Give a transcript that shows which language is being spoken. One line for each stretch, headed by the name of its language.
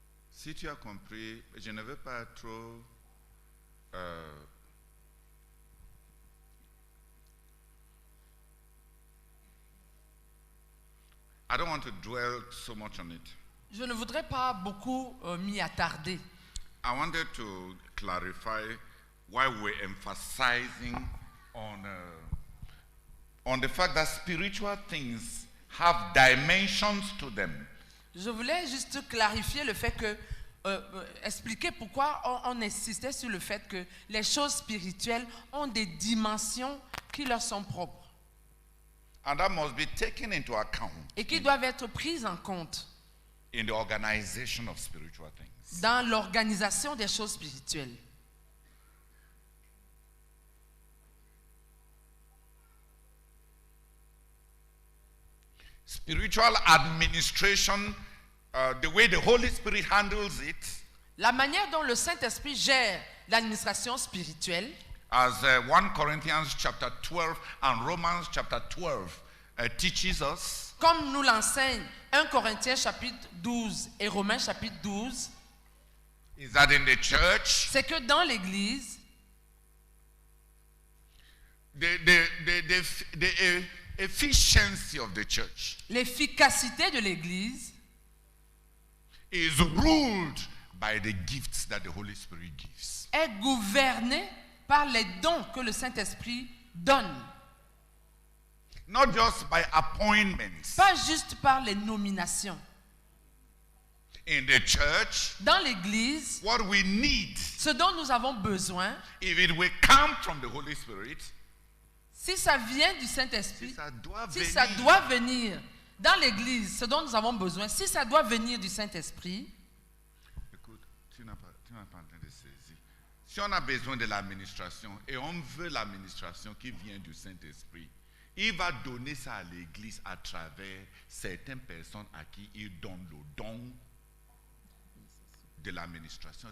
French: Si tu as compris, je ne veux pas trop
English: I don't want to dwell so much on it.
French: Je ne voudrais pas beaucoup m'y attarder.
English: I wanted to clarify why we're emphasizing on the fact that spiritual things have dimensions to them.
French: Je voulais juste clarifier le fait que, expliquer pourquoi on insistait sur le fait que les choses spirituelles ont des dimensions qui leur sont propres.
English: And that must be taken into account
French: Et qui doivent être prises en compte
English: in the organization of spiritual things.
French: dans l'organisation des choses spirituelles.
English: Spiritual administration, the way the Holy Spirit handles it,
French: La manière dont le Saint-Esprit gère l'administration spirituelle,
English: as 1 Corinthians chapter 12 and Romans chapter 12 teaches us,
French: comme nous l'enseigne 1 Corinthiens chapitre 12 et Romains chapitre 12,
English: is that in the church,
French: c'est que dans l'Église,
English: the efficiency of the church
French: l'efficacité de l'Église
English: is ruled by the gifts that the Holy Spirit gives.
French: est gouvernée par les dons que le Saint-Esprit donne.
English: Not just by appointments.
French: Pas juste par les nominations.
English: In the church,
French: Dans l'Église,
English: what we need,
French: ce dont nous avons besoin,
English: if it will come from the Holy Spirit,
French: si ça vient du Saint-Esprit, si ça doit si venir, ça doit venir dans l'Église, ce dont nous avons besoin, si ça doit venir du Saint-Esprit, écoute, tu n'as pas en train de saisir. Si on a besoin de l'administration et on veut l'administration qui vient du Saint-Esprit, il va donner ça à l'Église à travers certaines personnes à qui il donne le don de l'administration.